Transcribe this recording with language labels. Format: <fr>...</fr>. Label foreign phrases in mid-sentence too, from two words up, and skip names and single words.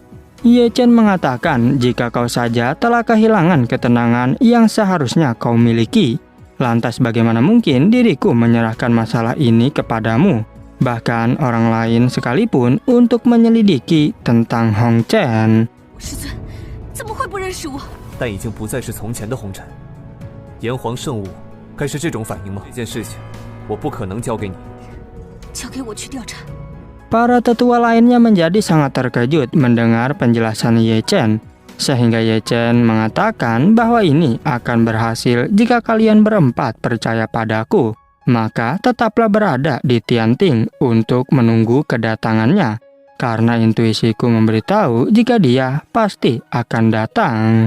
<id>Ye Chen mengatakan, jika kau saja telah kehilangan ketenangan yang seharusnya kau miliki, lantas bagaimana mungkin diriku menyerahkan masalah ini kepadamu? Bahkan orang lain sekalipun untuk menyelidiki tentang Hong Chen.</id> <zh>师尊怎么会不认识我？但已经不再是从前的红尘。炎黄圣物该是这种反应吗？这件事情我不可能交给你。交给我去调查。</zh> <id>Para tetua lainnya menjadi sangat terkejut mendengar penjelasan Ye Chen, sehingga Ye Chen mengatakan bahwa ini akan berhasil jika kalian berempat percaya padaku, maka tetaplah berada di Tianting untuk menunggu kedatangannya, karena intuisiku memberitahu jika dia pasti akan datang.</id>